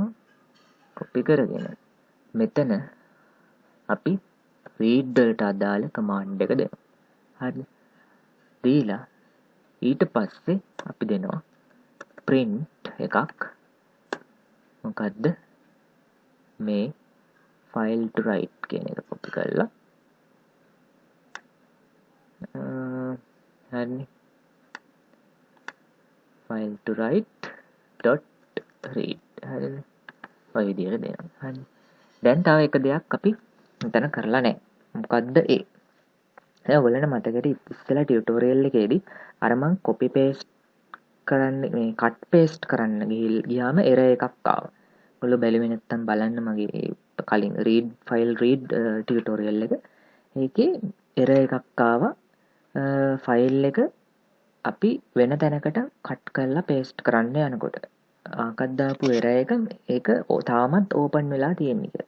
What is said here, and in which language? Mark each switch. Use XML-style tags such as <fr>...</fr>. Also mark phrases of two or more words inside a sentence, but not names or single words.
<si>copy කරගෙන මෙතන අපි read වලට අදාළ command එක දෙනවා. හරිද? දීලා ඊට පස්සේ අපි දෙනවා print එකක්. මොකද්ද? මේ</si> <en>file to write</en> <si>කියන එක copy කරලා හරිනේ</si> <en>file to write dot read</en> <si>හරිද ඔය විදිහට දෙනවා හරි දැන් තව එක දෙයක් අපි මෙතන කරලා නැහැ මොකද්ද ඒ දැන් ඔයගොල්ලන්ට මතකද ඉස්සෙල්ලා ටියුටෝරියල් එකේදී අර මං</si> <en>copy paste</en> <si>කරන්න මේ</si> <en>cut paste</en> <si>කරන්න ගියාම error එකක් ආවා ඔයගොල්ලෝ බැලුවේ නැත්තම් බලන්න මගේ කලින්</si> <en>file read</en> <si>ටියුටෝරියල් එක ඒකේ error එකක් ආවා ෆයිල් එක අපි වෙන තැනකට කට් කරලා paste කරන්න යනකොට ආකත් දාපු error එක ඒක තාමත් open වෙලා තියෙන්නේ කියලා.</si>